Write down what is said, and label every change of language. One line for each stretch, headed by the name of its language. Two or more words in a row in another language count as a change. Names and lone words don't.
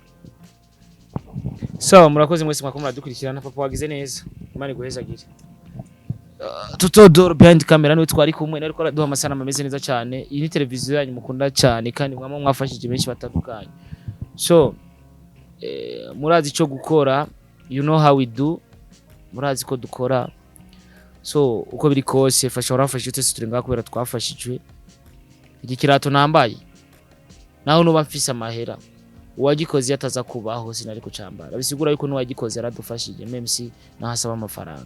Rundi: sawa murakoze mwese mwako muradukurikirana papa wagize neza Imana iguhezagire Totodoro
English: behind camera
Rundi: niwe twari kumwe ariko araduha amasanamu ameze neza cyane. Iyi ni televiziyo yanyu mukunda cyane kandi mwama mwafashije benshi batandukanye. So murazi ico gukora,
English: you know how we do,
Rundi: murazi ko dukora. So uko biri kose fasha urafashije twese turi ngaho kubera twafashijwe. Iki kirato nambaye naho nuba mfise amahera uwagikoze yataza kubaho sinari kucambara, bisigura yuko nuwagikoze yaradufashije memsi nahasaba amafaranga.